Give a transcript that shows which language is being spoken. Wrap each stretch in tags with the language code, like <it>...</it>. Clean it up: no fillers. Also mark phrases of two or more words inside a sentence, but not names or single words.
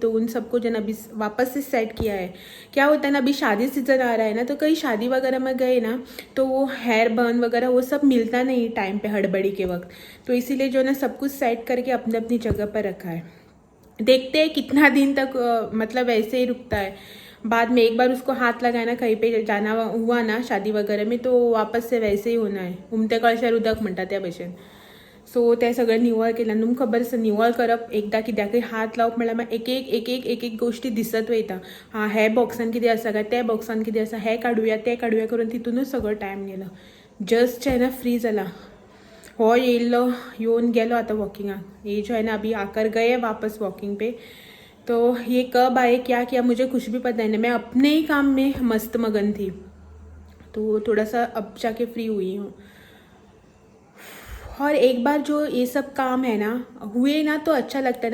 <hi>तो उन सबको जो है ना अभी वापस से सेट किया है। क्या होता है ना अभी शादी सीजन आ रहा है ना, तो कहीं शादी वगैरह में गए ना तो वो</hi> <en>hair burn</en> <hi>वगैरह वो सब मिलता नहीं टाइम पे हड़बड़ी के वक्त। तो इसीलिए जो है ना सब कुछ सेट करके अपने अपनी जगह पर रखा है। देखते हैं कितना दिन तक मतलब ऐसे ही रुकता है। बाद में एक बार उसको हाथ लगाना कहीं पे जाना हुआ ना शादी वगैरह में तो वापस से वैसे ही होना आहे.</hi> <kok>उमत्या कळशार उदक म्हणतात त्या भशेन. सो ते सगळं निवळ केलं. तुमकां खबर आसा निवळ करप एकदा कित्याक हात लावप म्हळ्यार मागीर एक एक गोष्टी दिसत वयता. हां हे बॉक्सान कितें आसा काय त्या बॉक्सान कितें आसा हे काडुया ते काडुया करून तितूनच सगळो टायम गेलो. जस्ट</kok> <hi>है ना</hi> <kok>फ्री जाला. हो येयलो येऊन गेलो आता वॉकिंगाक.</kok> <hi>ये जो है ना अभी आकर गए वापस वॉकिंग पे. तो ये कब आए क्या किया मुझे कुछ भी पता नहीं. मैं अपने ही काम में मस्त मगन थी. तो थोड़ा सा अब जाके फ्री हुई हूँ. और एक बार जो ये सब काम है ना हुए ना तो अच्छा लगता है.</hi>